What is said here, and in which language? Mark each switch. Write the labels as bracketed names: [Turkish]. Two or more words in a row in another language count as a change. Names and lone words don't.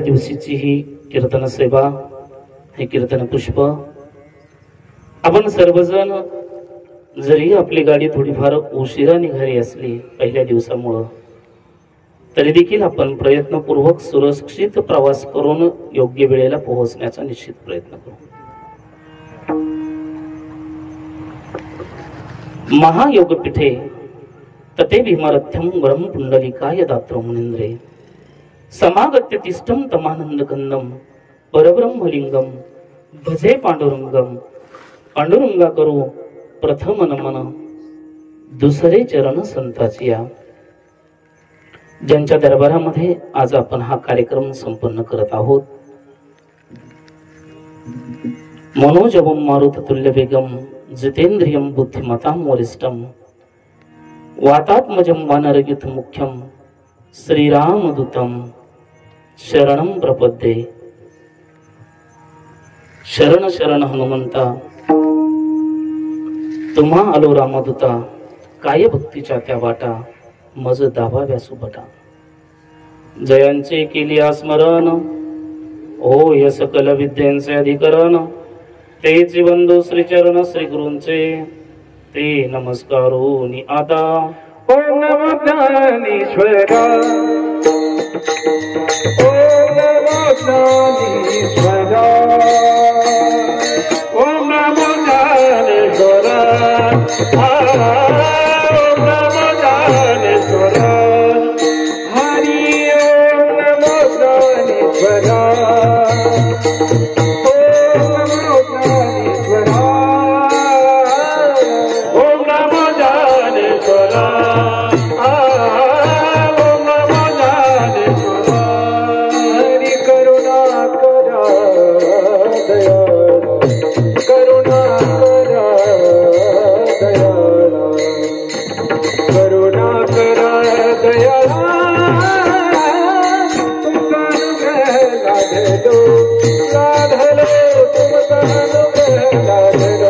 [Marathi] दिवशीची ही कीर्तन सेवा, हे कीर्तन पुष्प आपण सर्वजण जरी आपली गाडी थोडीफार उशिरा निघाली असली पहिल्या दिवसामुळं, तरी देखील आपण प्रयत्नपूर्वक सुरक्षित प्रवास करून योग्य वेळेला पोहोचण्याचा निश्चित प्रयत्न करू. [Sanskrit] महायोगपीठे तते भीमरथ्यम ब्रह्म पुंडलिकाय दात्र मुनींद्रे समागत्य तिष्ठम तमानंद कंदम परब्रह्मलिंगम भजे पांडुरंगम. [Marathi] पांडुरंगा करू प्रथम नमन दुसरे चरण संताचिया. ज्यांच्या दरबारामध्ये आज आपण हा कार्यक्रम संपन्न करत आहोत, [Sanskrit] मनोजवम मारुत तुल्य वेगम जितेंद्रियम बुद्धिमतां वरिष्ठम वातात्मजं वानरयुत मुख्यम श्रीरामदूतम शरणं प्रपद्ये. [Marathi] शरण शरण हनुमंता तुम्हा आलो रामदूता, काय भक्तीच्या त्या वाटा मज दाबाव्या सुबटा. जयांचे केली स्मरण हो या सकल विद्यांचे अधिकरण, तेच बंधू श्रीचरण श्री गुरूंचे ते नमस्कारो नि आता. ओम नमो ज्ञानेश्वरा, ओम नमो ज्ञानेश्वरा, ओम नमो ज्ञानेश्वरा, ओम नमो ज्ञानेश्वरा, हरि ओम नमो ज्ञानेश्वरा, ओम नमो ज्ञानेश्वरा, ओम नमो ज्ञानेश्वरा, ओम नमो ज्ञानेश्वरा. हरि करुणा करा दयाळा, करुणा करा दयाळा, करुणा करा दयाळा. तुमचा अनुग्रह लाधलो, लाधलो तुमचा अनुग्रह लाधलो.